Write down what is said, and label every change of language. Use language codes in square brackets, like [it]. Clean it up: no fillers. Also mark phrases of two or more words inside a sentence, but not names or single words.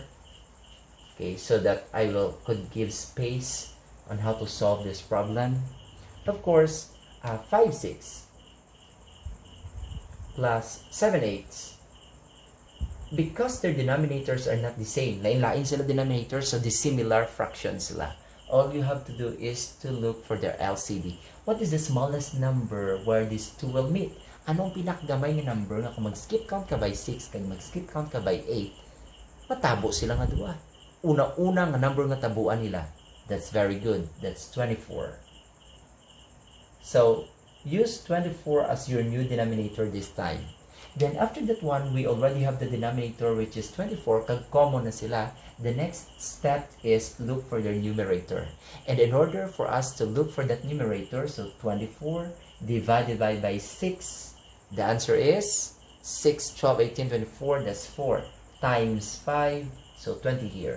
[en] Okay, so that I could give space on how to solve this problem. Of course, 5/6 plus 7/8, because their denominators are not the same, [hil] lain-lain sila [en] denominators, so dissimilar fractions sila. All you have to do is to look for their LCD. What is the smallest number where these two will meet? [hil] Anong pinakgamay nga number nga kung [en] mag-skip count [hil] ka by 6 kag [en] mag-skip count [hil] ka by 8, matabo sila nga duwa. Una-una nga number nga tabuan nila. [en] That's very good. That's 24. So, use 24 as your new denominator this time. Then after that one, we already have the denominator, which is 24. [hil] Kag common na sila. [en] The next step is look for their numerator. And in order for us to look for that numerator, so 24 divided by 6, the answer is 6, 12, 18, 24, that's 4, times 5, so 20 here.